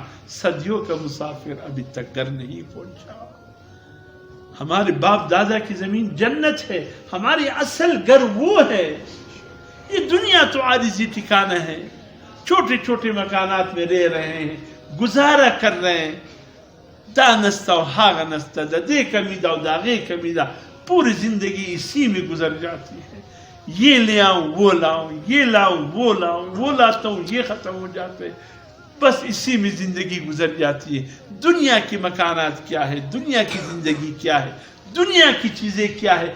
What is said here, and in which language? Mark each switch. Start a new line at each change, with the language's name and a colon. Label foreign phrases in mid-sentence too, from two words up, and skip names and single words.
Urdu: صدیوں کا مسافر ابھی تک گھر نہیں پہنچا. ہمارے باپ دادا کی زمین جنت ہے، ہماری اصل گھر وہ ہے. یہ دنیا تو عارضی ٹھکانہ ہے، چھوٹے چھوٹے مکانات میں رہ رہے ہیں، گزارا کر رہے ہیں.
Pashto: دا نستا و ہاغ نستا، دا دے کمی دا و دا غے کمی دا،
Urdu: پوری زندگی اسی میں گزر جاتی ہے. یہ لے آؤں وہ لاؤں، یہ لاؤں وہ لاؤں، وہ لاتا ہوں یہ ختم ہو جاتے ہیں. بس اسی میں زندگی گزر جاتی ہے. دنیا کے مکانات کیا ہے، دنیا کی زندگی کیا ہے، دنیا کی چیزیں کیا ہے؟